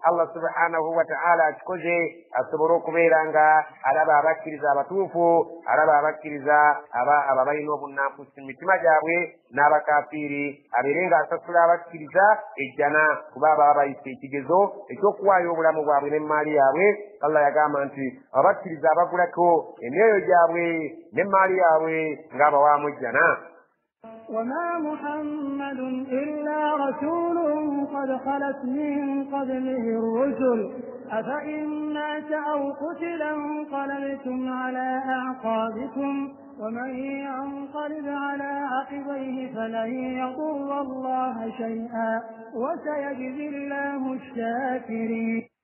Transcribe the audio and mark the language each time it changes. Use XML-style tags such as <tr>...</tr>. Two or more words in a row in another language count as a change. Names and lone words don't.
<ar>الله سبحانه وتعالى</ar> <lg>akikoze asobole okubeera nga alaba abakkiriza abatuufu, alaba abakkiriza abo balina obunnanfusi mu mitima gyabwe n'abakafiiri, abeere ng'asasula abakkiriza ejjana kuba baba bayise ekigezo eky'okuwaayo obulamu bwabwe n'emmaali yaabwe. Allah yagamba nti abakkiriza abagulako emyoyo gyabwe n'emmaali yaabwe ng'abawaamu ejjana.</lg> <ar>وما محمد إلا رسول قد خلت من قبله الرسل أفإن مات أو قتل انقلبتم على أعقابكم ومن ينقلب على عقبيه فلن يضر الله شيئا وسيجزي الله الشاكرين.</ar>